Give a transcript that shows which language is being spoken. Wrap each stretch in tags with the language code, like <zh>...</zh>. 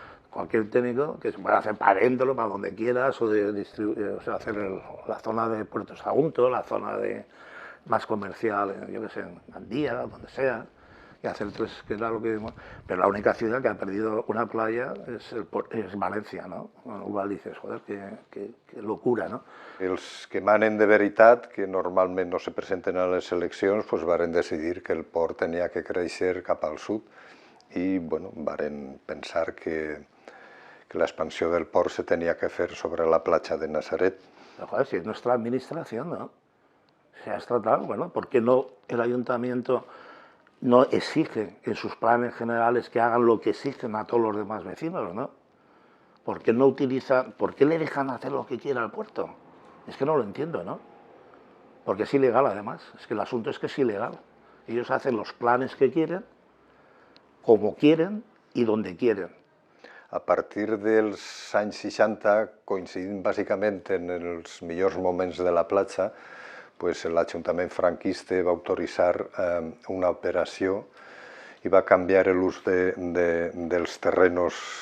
<es>Cualquier técnico que se pueda hacer para adentro, para donde quieras, o hacer la zona de Puerto Sagunto, la zona más comercial, yo que sé, en Gandía, donde sea, y hacer tres, que era lo que... Pero la única ciudad que ha perdido una playa es Valencia, ¿no? Bueno, igual dices, joder, qué locura, no?</es> <ca>Els que manen de veritat, que normalment no se presenten a les eleccions, pues varen decidir que el port tenia que créixer cap al sud i bueno, varen pensar que l'expansió del port se tenia que fer sobre la platja de Nazaret.</ca> <es>Pero, joder, si es nuestra administración, ¿no? Se ha tratado, bueno, ¿por qué no el ayuntamiento no exige en sus planes generales que hagan lo que exigen a todos los demás vecinos, ¿no? ¿Por qué no por qué le dejan hacer lo que quiera al puerto? Es que no lo entiendo, ¿no? Porque es ilegal, además. Es que el asunto es que es ilegal. Ellos hacen los planes que quieren, como quieren y donde quieren.</es> <ca>A partir dels anys 60, coincidint bàsicament en els millors moments de la platja, pues l'Ajuntament franquista va autoritzar una operació i va canviar l'ús dels terrenos</ca>